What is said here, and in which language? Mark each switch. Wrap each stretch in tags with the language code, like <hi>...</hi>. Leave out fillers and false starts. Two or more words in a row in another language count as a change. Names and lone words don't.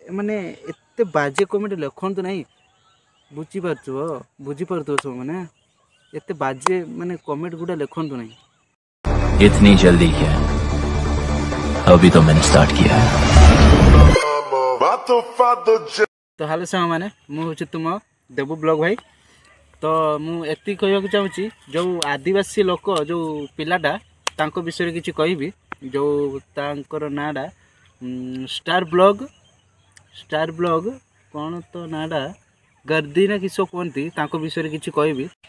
<or>ମାନେ ଏତେ ବାଜେ କମେଣ୍ଟ ଲେଖନ୍ତୁ ନାହିଁ। ବୁଝିପାରୁଥିବ ସବୁ ମାନେ ଏତେ ବାଜେ ମାନେ କମେଣ୍ଟ ଗୁଡ଼ା ଲେଖନ୍ତୁ ନାହିଁ।</or> <hi>इतनी जल्दी क्या? अभी तो मैंने स्टार्ट किया है।</hi> <or>ତ ହେଲୋ ସାଙ୍ଗ ମାନେ ମୁଁ ହେଉଛି ତୁମ ଦେବୁ ବ୍ଲଗ ଭାଇ। ତ ମୁଁ ଏତିକି କହିବାକୁ ଚାହୁଁଛି ଯେଉଁ ଆଦିବାସୀ ଲୋକ ଯେଉଁ ପିଲାଟା ତାଙ୍କ ବିଷୟରେ କିଛି କହିବି। ଯେଉଁ ତାଙ୍କର ନାଁଟା ଷ୍ଟାର ବ୍ଲଗ କ'ଣ ତ ନାଁଟା ଗର୍ଦି ନା କିସ କୁହନ୍ତି, ତାଙ୍କ ବିଷୟରେ କିଛି କହିବି।</or>